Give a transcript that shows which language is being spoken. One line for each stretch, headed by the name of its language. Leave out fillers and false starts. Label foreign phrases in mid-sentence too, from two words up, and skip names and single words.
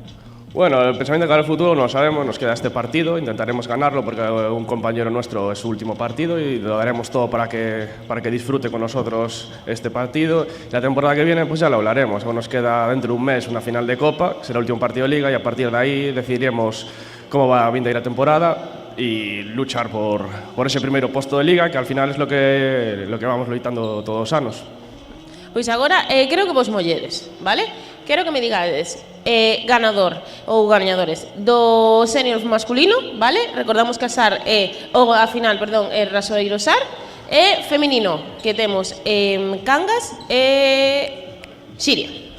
Spanish: Bueno, el pensamiento de cara al futuro no lo sabemos, nos queda este partido, intentaremos ganarlo porque un compañero nuestro es su último partido y lo daremos todo para que disfrute con nosotros este partido. La temporada que viene pues ya lo hablaremos, nos queda dentro de un mes una final de Copa, será el último partido de Liga y a partir de ahí decidiremos cómo va a ir la temporada y luchar por ese
Galician: primeiro posto
Spanish: de Liga, que al final es lo que vamos
Galician: loitando todos os anos. Pois agora, creo que vos molledes, vale? Quero que me digades ganador ou gañadores do senior masculino, vale? Recordamos que a SAR a final, perdón, é Rasoeiro SAR, e feminino, que temos Cangas e Xiria.